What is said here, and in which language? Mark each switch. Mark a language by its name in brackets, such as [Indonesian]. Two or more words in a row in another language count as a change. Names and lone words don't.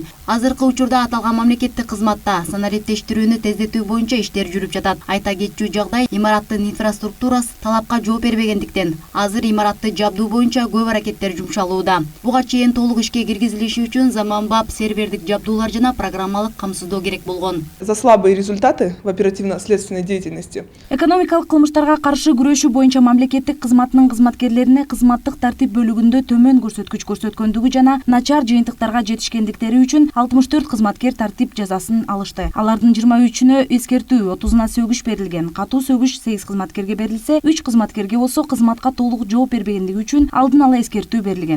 [Kyrgyz] Азыркы учурда аталган мамлекеттик кызматта санариптештирүүнү тездетүү боюнча иштер жүрүп жатат. Айта кетчү жагдай, имараттын инфраструктурасы талапка жооп бербегендиктен азыр имаратты жабдуу боюнча көп аракеттер жумшалууда. Буга чейин толук ишке киргизилиши үчүн заманбап сервердик жабдуулар жана программалык камсыздоо керек болгон. [Russian] За слабые результаты в оперативно-следственной деятельности. [Kyrgyz] Экономикалык кылмыштарга каршы күрөшүү боюнча мамлекеттик кызматынын кызматкерлерине кызматтык тартип бөлүгүндө төмөн көрсөткүч көрсөткөндүгү жана начар жыйынтыктарга жетишкендиктери үчүн 64 кызматкер тартип жазасын алышты. Алардын 23-үнө эскертүү, 30-уна сөгүш берилген. Катуу сөгүш 8 кызматкерге берилсе, 3 кызматкерге болсо кызматка толук жооп бербегендиги үчүн алдын ала эскертүү берилген.